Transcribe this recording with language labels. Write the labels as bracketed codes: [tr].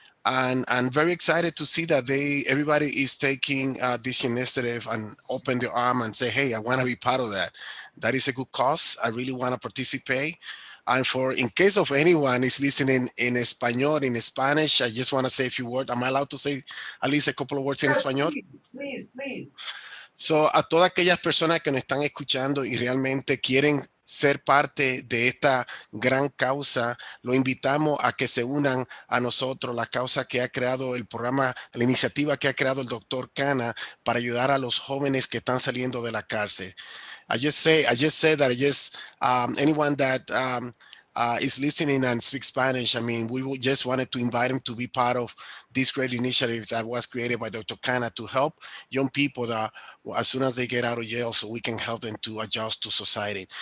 [en] And I'm very excited to see that everybody is taking this initiative and open their arm and say, hey, I want to be part of that. That is a good cause. I really want to participate. And in case of anyone is listening in Espanol, in Spanish, I just want to say a few words. Am I allowed to say at least a couple of words in Espanol? Please. [es] So, a todas aquellas personas que nos están escuchando y realmente quieren ser parte de esta gran causa, lo invitamos a que se unan a nosotros, la causa que ha creado el programa, la iniciativa que ha creado el doctor Khanna para ayudar a los jóvenes que están saliendo de la cárcel. [en] I just say that anyone that is listening and speaks Spanish, I mean, just wanted to invite him to be part of this great initiative that was created by Dr. Khanna to help young people that as soon as they get out of jail, so we can help them to adjust to society.